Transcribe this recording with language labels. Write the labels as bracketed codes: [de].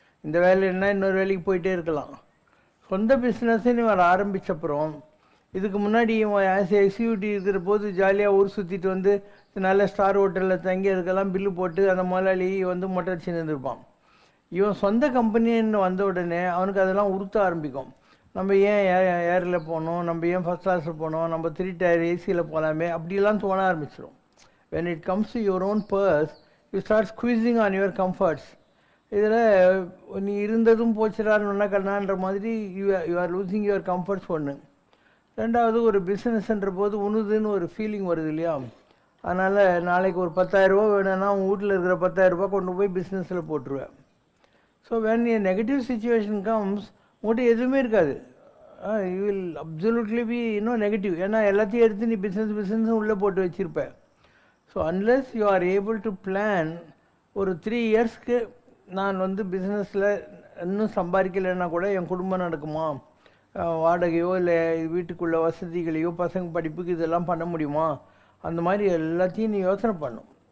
[ta] இந்த வேலை என்ன இன்னொரு வேலைக்கு போயிட்டே இருக்கலாம். சொந்த பிஸ்னஸ்ன்னு இவன் ஆரம்பித்தப்புறம், இதுக்கு முன்னாடி இவன் ஆஸ் எக்ஸிக்யூட்டிவ் இருக்கிற போது ஜாலியாக ஊர் சுற்றிட்டு வந்து நல்ல ஸ்டார் ஹோட்டலில் தங்கி அதுக்கெல்லாம் பில்லு போட்டு அந்த முதலாளி வந்து மொட்டை அடிச்சு நின்றுருப்பான். இவன் சொந்த கம்பெனின்னு வந்த உடனே அவனுக்கு அதெல்லாம் உறுத்த ஆரம்பிக்கும். நம்ம ஏன் ஏரில் போகணும், நம்ம ஏன் ஃபஸ்ட் கிளாஸில் போகணும், நம்ம 3 டயர் ஏசியில் போகலாமே, அப்படிலாம் தோண ஆரம்பிச்சிடும். [en] when it comes to your own purse, you start squeezing on your comforts. [ta] இதில் நீ இருந்ததும் போச்சுடான்னு கண்ணான்ற மாதிரி [en] You are losing your comforts. [ta] ஒன்று. ரெண்டாவது, ஒரு பிஸ்னஸ்ன்ற போது உணுதுன்னு ஒரு ஃபீலிங் வருது இல்லையா? அதனால் நாளைக்கு ஒரு 10,000 ரூபா வேணும்னா உங்கள் வீட்டில் இருக்கிற 10,000 ரூபா கொண்டு போய் பிஸ்னஸில் போட்டுருவேன். [en] so when a negative situation comes, [ta] உங்கள்கிட்ட எதுவுமே இருக்காது. [en] You will absolutely be negative. [ta] ஏன்னா எல்லாத்தையும் எடுத்து நீ பிஸ்னஸ் உள்ளே போட்டு வச்சுருப்பேன். [en] so unless you are able to plan, [ta] ஒரு 3 இயர்ஸ்க்கு நான் வந்து பிஸ்னஸில் இன்னும் சம்பாதிக்கலைன்னா கூட என் குடும்பம் நடக்குமா, வாடகையோ இல்லை வீட்டுக்குள்ள வசதிகளையோ பசங்க படிப்புக்கு இதெல்லாம் பண்ண முடியுமா, அந்த மாதிரி எல்லாத்தையும் நீ யோசனை பண்ணும்.